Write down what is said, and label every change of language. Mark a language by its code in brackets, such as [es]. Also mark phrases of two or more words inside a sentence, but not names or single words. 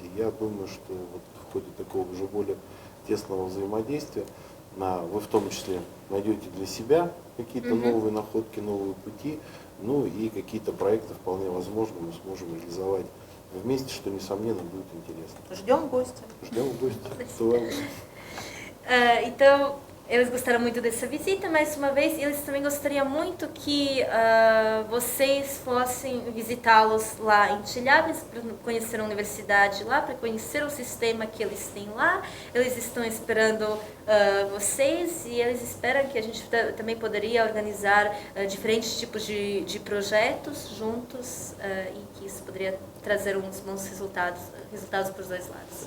[ru] Я думаю, что вот в ходе такого уже более тесного взаимодействия вы в том числе найдете для себя какие-то новые находки, новые пути, ну и какие-то проекты вполне возможно мы сможем реализовать вместе, что несомненно будет интересно. Ждем гостя. Ждем гостя. [pt] Então, eles gostaram muito dessa visita, mais uma vez, eles também gostariam muito que vocês fossem visitá-los lá em Chelyabinsk, para conhecer a universidade lá, para conhecer o sistema que eles têm lá. Eles estão esperando vocês e eles esperam que a gente também poderia organizar diferentes tipos de projetos juntos e que isso poderia trazer uns bons resultados para os dois lados.